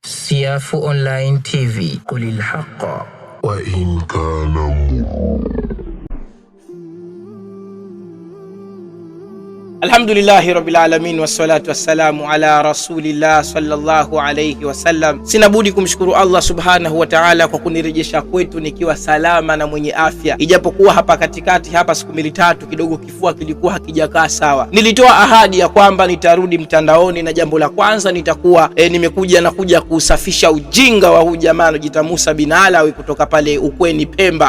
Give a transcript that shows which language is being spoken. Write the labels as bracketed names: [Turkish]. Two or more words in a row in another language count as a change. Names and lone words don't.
[Arabic] Siafu Online TV, قل الحق وإن كان الحمد لله رب العالمين والصلاة والسلام على رسول الله صلى الله عليه وسلم. [Swahili] Sina budi kumshukuru [Arabic] الله سبحانه وتعالى [Swahili] kwa kunirejesha kwetu nikiwa salama na mwenye afya, ijapokuwa hapa katikati hapa siku mbili tatu kidogo kifua kilikuwa hakijakaa sawa. Nilitoa ahadi ya kwamba nitarudi mtandaoni, na jambo la kwanza nitakuwa nimekuja kusafisha ujinga wa huyu jamaa anajiita Musa bin Alawi kutoka pale Ukweni Pemba.